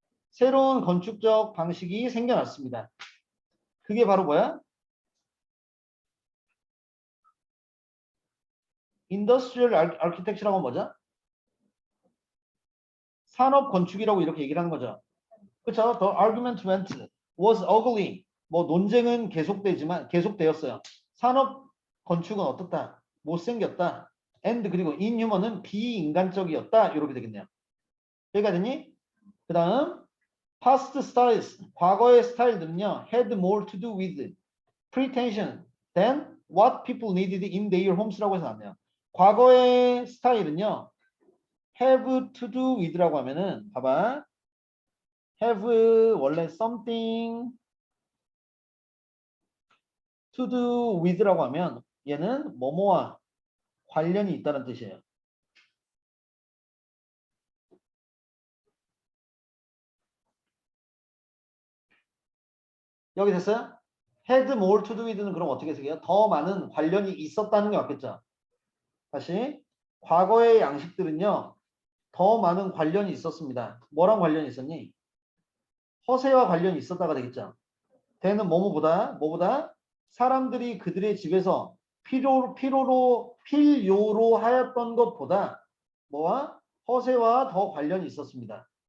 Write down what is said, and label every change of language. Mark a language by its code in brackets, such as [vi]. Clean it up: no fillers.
[ko] 새로운 건축적 방식이 생겨났습니다. 그게 바로 뭐야? Industrial Architecture라고 뭐죠? 산업 건축이라고 이렇게 얘기를 하는 거죠. 그렇죠? [en] The argument went was ugly. [ko] 뭐 논쟁은 계속되었어요. 산업 건축은 어떻다? 못생겼다. And 그리고 inhuman은 비인간적이었다. 이렇게 되겠네요. 여기가 되니? [en] 그 다음 past styles, [ko] 과거의 스타일들은요 [en] had more to do with pretension than what people needed in their homes [ko] 라고 해서 나왔네요. 과거의 스타일은요 [en] have to do with [ko] 라고 하면은 봐봐 have 원래 [en] something to do with [ko] 라고 하면 얘는 뭐뭐와 관련이 있다는 뜻이에요. 여기 됐어요? [en] had more to do with [ko] 는 그럼 어떻게 해석해요? 더 많은 관련이 있었다는 게 맞겠죠? 다시 과거의 양식들은요 더 많은 관련이 있었습니다. 뭐랑 관련이 있었니? 허세와 관련이 있었다가 되겠죠. 대는 뭐보다 사람들이 그들의 집에서 필요로 하였던 것보다 뭐와 허세와 더 관련이 있었습니다.